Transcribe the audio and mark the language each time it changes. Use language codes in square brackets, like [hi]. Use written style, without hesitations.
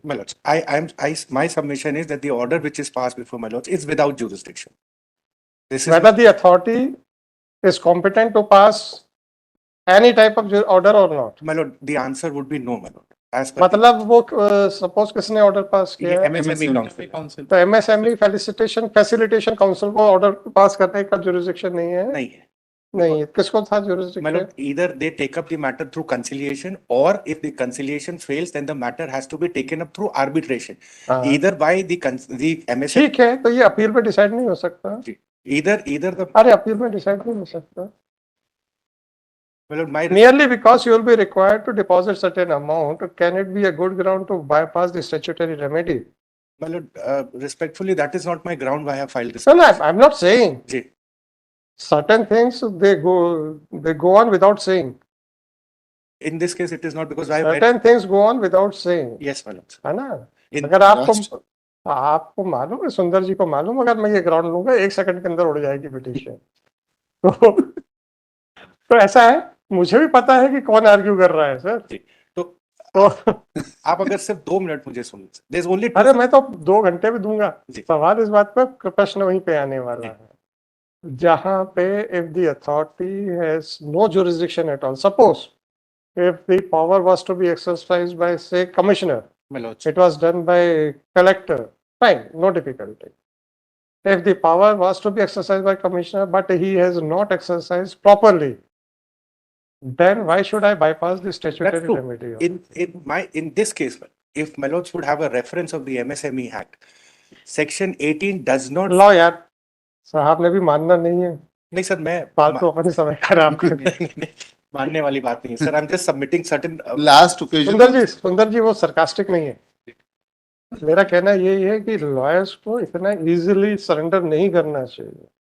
[en] My lords, my submission is that the order which is passed before my lords is without jurisdiction. This is Whether the authority is competent to pass any type of order or not. my lord. The answer would be no, my lord. As per [hi] मतलब वो suppose किसने order pass [en] the [hi] किया है, [en] MSME Council [hi] तो MSME facilitation council को order pass करने का jurisdiction नहीं है. नहीं है. नहीं, किसको था [en] My [hi] jurisdiction? [en] lord, either they take up the matter through conciliation, or if the conciliation fails, then the matter has to be taken up through arbitration. [hi] हाँ. [en] Either by the MSME. [hi] ठीक है, तो ये अपील पे decide नहीं हो सकता. [en] Either the [hi] अरे अपील पे डिसाइड नहीं हो सकता. [en] my lord, my Merely because you will be required to deposit certain amount, can it be a good ground to bypass the statutory remedy? my lord, respectfully, that is not my ground why I have filed this. No, I'm not saying. [hi] Ji. [en] Certain things they go on without saying. In this case, it is not because I. Certain things go on without saying. Yes, my lord. [hi] है ना? [en] In [hi] अगर आपको मालूम है, सुंदर जी को मालूम, अगर मैं ये ग्राउंड लूंगा 1 सेकंड के अंदर उड़ जाएगी पिटीशन. तो ऐसा है, मुझे भी पता है कि कौन आर्ग्यू कर रहा है सर. तो आप अगर सिर्फ 2 मिनट मुझे सुन, [en] there's only [hi] अरे मैं तो 2 घंटे भी दूंगा. जी. सवाल इस बात पर, प्रश्न वहीं पे आने वाला है जहां पे [en] if the authority has no jurisdiction at all, suppose if the power was to be exercised by say commissioner, my lord. it was done by collector, fine, no difficulty. If the power was to be exercised by commissioner but he has not exercised properly, then why should I bypass the statutory That's true. remedy? In this case, if my lords would have a reference of the MSME Act, section 18 does not. [hi] लो यार, साहब ने भी मानना नहीं है. नहीं sir, मैं फालतू अपने समय खराब कर. मानने वाली बात नहीं है sir. [en] I'm just submitting certain. Last occasion. [hi] सुंदर जी वो सरकास्टिक नहीं है. मेरा कहना यही है कि लॉयर्स को इतना इजीली सरेंडर नहीं करना चाहिए.